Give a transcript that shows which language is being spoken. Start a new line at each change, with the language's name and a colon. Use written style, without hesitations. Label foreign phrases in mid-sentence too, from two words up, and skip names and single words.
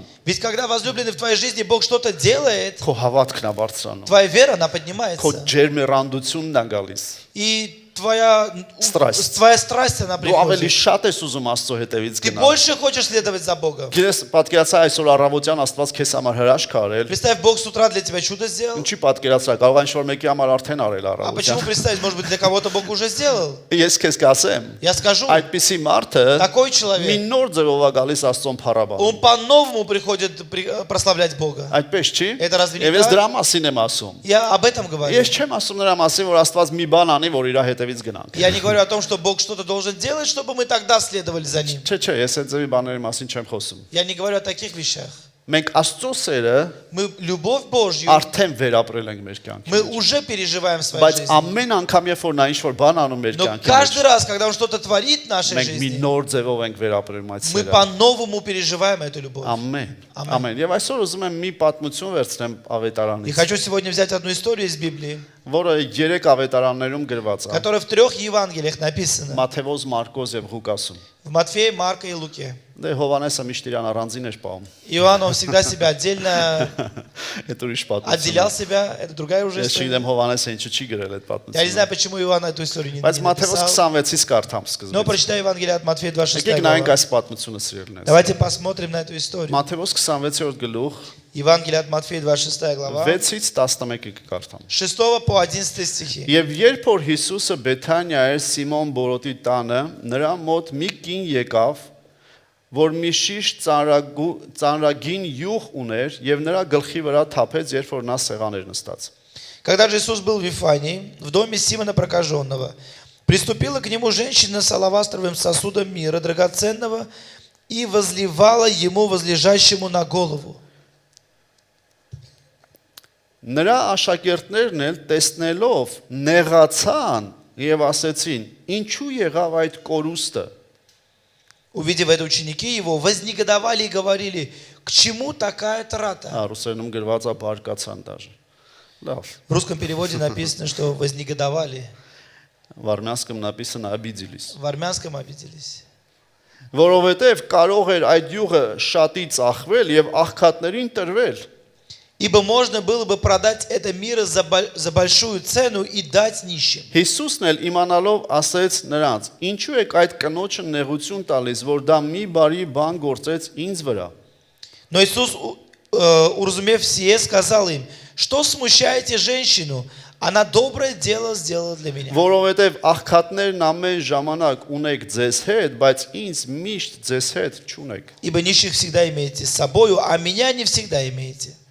Russian: Ведь когда возлюбленный в твоей жизни Бог что-то делает,
Armenian: քո հավատքն է բարձրանում։
Russian: твоя вера, она
Armenian: Քո
Russian: поднимается.
Armenian: ջերմեռանդությունն է գալիս։
Russian: И твоя страсть, она
Armenian: Դու ավելի
Russian: приходит.
Armenian: շատ ես уզում Աստծո հետևից
Russian: Ты
Armenian: գնալ։
Russian: больше хочешь следовать за Богом.
Armenian: Գիտես, պատկերացա այսօր առավոտյան Աստված քեզ համար հրաշք արել։
Russian: Представь, Бог с утра для тебя чудо сделал.
Armenian: Ինչի պատկերացրա, կարող է ինչ-որ մեկի համար արդեն արել
Russian: А почему
Armenian: առավոտյան։
Russian: представить, может быть, для кого-то Бог уже сделал?
Armenian: Ես քեզ կասեմ,
Russian: Я скажу,
Armenian: այդպիսի մարդը
Russian: такой
Armenian: մի
Russian: человек,
Armenian: նոր ձևով է գալիս Աստծոն փառաբան։
Russian: он по-новому приходит прославлять Бога.
Armenian: Այդպես չի։
Russian: Это разве не
Armenian: Եվ ես
Russian: так?
Armenian: դրա մասին եմ ասում։
Russian: Я об этом говорю.
Armenian: Ես չեմ ասում նրա մասին, որ Աստված մի բան անի, որ իր հետևից գնանք։
Russian: Я не говорю о том, что Бог что-то должен делать, чтобы мы тогда следовали за Ним.
Armenian: Չէ, ես այդ ձևի բաների մասին չեմ խոսում։
Russian: Я не говорю о таких вещах.
Armenian: Մենք Աստծո սերը
Russian: Мы любовь Божью,
Armenian: արդեն վերապրել ենք մեր կյանքի
Russian: мы
Armenian: մեջ։
Russian: уже переживаем в своей
Armenian: Բայց
Russian: жизни.
Armenian: ամեն անգամ, երբ որ նա ինչ-որ բան անում մեր
Russian: Но
Armenian: կյանքի
Russian: каждый
Armenian: մեջ,
Russian: раз, когда Он что-то творит в нашей
Armenian: մենք մի
Russian: жизни,
Armenian: նոր ձևով ենք վերապրում այդ
Russian: мы
Armenian: սերը։
Russian: по-новому переживаем эту любовь.
Armenian: Ամեն։ Ամեն։ Ամեն։ Եվ այսօր ուզում եմ մի պատմություն վերցնեմ
Russian: И
Armenian: ավետարանից,
Russian: хочу сегодня взять одну историю из Библии,
Armenian: որը 3 ավետարաններում գրված է։
Russian: которая в 3 Евангелиях написана.
Armenian: Մատթեոս, Մարկոս եւ Ղուկասում։
Russian: В Матфея, Марка и Луке.
Armenian: Դե Հովանեսը միշտ իրան առանձին էր պահում։
Russian: Иоанн, он всегда себя отдельно
Armenian: Այդ ուրիշ պատմություն։
Russian: отделял себя. Это другая уже
Armenian: Ես
Russian: история.
Armenian: չգիտեմ Հովանեսը ինչու չի գրել այդ
Russian: Я не знаю,
Armenian: պատմությունը։
Russian: почему Иоанн эту историю не
Armenian: Բայց Մատթեոս
Russian: написал.
Armenian: 26-ից կարդամ
Russian: Но
Armenian: սկզբից։
Russian: прочитай Евангелие от Матфея 26
Armenian: Եկեք նայենք
Russian: глава.
Armenian: այս պատմությունը սիրելիներս։
Russian: Давайте посмотрим на эту историю.
Armenian: Մատթեոս 26-րդ գլուխ
Russian: Евангелие от Матфея 26 глава.
Armenian: 6-ից 11-ը կկարդամ։
Russian: 6 по 11 стихи.
Armenian: Եվ երբ որ Հիսուսը Բեթանիա էր Սիմոն Բորոտի տանը, նրա մոտ մի կին եկավ, որ մի շիշ ծանրագին յուղ ուներ եւ նրա գլխի վրա թափեց, երբ որ նա սեղան էր նստած։
Russian: Когда же Иисус был в Вифании, в доме Симона Прокаженного, приступила к нему женщина с алавастровым сосудом мира драгоценного и возливала ему, возлежащему на голову.
Armenian: Նրա աշակերտներն էլ տեսնելով նեղացան եւ ասեցին. Ինչու եղավ այդ կորուստը։
Russian: Увидев это, ученики его вознегодовали и говорили, к чему такая трата?
Armenian: Ռուսերենում գրված է բարկացան դաժե։ Լավ։
Russian: В русском переводе написано, что вознегодовали. В армянском написано обиделись։ В армянском обиделись.
Armenian: Որովհետև կարող էր այդ յուղը շատի ծախվել եւ աղքատներին տրվել։
Russian: Ибо можно было бы продать это мир за большую цену и дать нищим.
Armenian: Հիսուսն էլ իմանալով ասեց նրանց. Ինչու եք այդ կնոջը նեղություն տալիս, որ դա մի բարի բան գործեց ինձ վրա։
Russian: Но Иисус, уразумев сие, сказал им, что смущаете женщину? Она доброе дело сделала для меня.
Armenian: Որովհետև աղքատներն ամեն ժամանակ ունեք ձեզ հետ, բայց ինձ միշտ ձեզ հետ չունեք։
Russian: Ибо нищих всегда имеете с собою, а меня не всегда имеете.